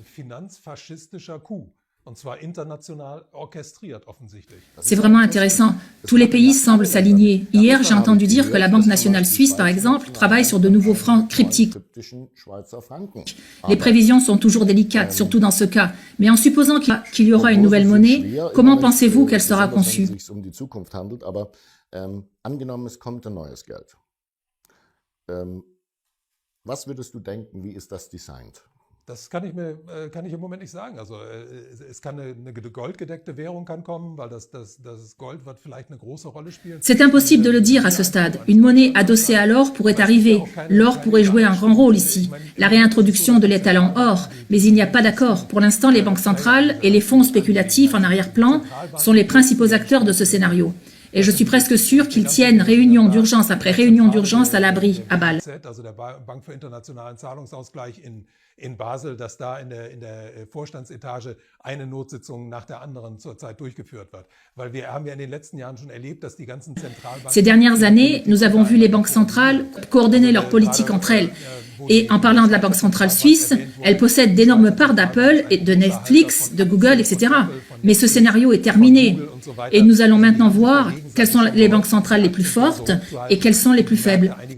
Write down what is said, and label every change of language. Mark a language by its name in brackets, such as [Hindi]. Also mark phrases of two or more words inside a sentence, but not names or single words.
[French] C'est vraiment intéressant. Tous les pays semblent s'aligner. Hier, j'ai entendu dire que la Banque nationale suisse, par exemple, travaille sur de nouveaux francs cryptiques. Les prévisions sont toujours délicates, surtout dans ce cas. Mais en supposant qu'il y aura une nouvelle monnaie, comment pensez-vous qu'elle sera conçue ? [German] Angenommen, es kommt ein neues Geld. Was würdest du denken, wie ist das designt? Das kann ich im Moment nicht sagen. Also es kann eine goldgedeckte Währung kann kommen, weil das Gold wird vielleicht eine große Rolle spielen. [French] C'est impossible de le dire à ce stade. Une monnaie adossée à l'or pourrait arriver. L'or pourrait jouer un grand rôle ici. La réintroduction de l'étalon or. Mais il n'y a pas d'accord. Pour l'instant, les banques centrales et les fonds spéculatifs en arrière-plan sont les principaux acteurs de ce scénario. Et je suis presque sûr qu'ils tiennent réunion d'urgence après réunion d'urgence à l'abri, à Bâle. [German] In Basel, dass da in der Vorstandsetage eine Notsitzung nach der anderen zurzeit durchgeführt wird. Weil wir haben ja in den letzten Jahren schon erlebt, dass die ganzen Zentralbanken... [French] Ces dernières années, nous avons vu les banques centrales coordonner leurs politiques entre elles. Et en parlant de la Banque centrale suisse, elle possède d'énormes parts d'Apple et de Netflix, de Google, etc. Mais ce scénario est terminé. Et nous allons maintenant voir quelles sont les banques centrales les plus fortes et quelles sont les plus faibles.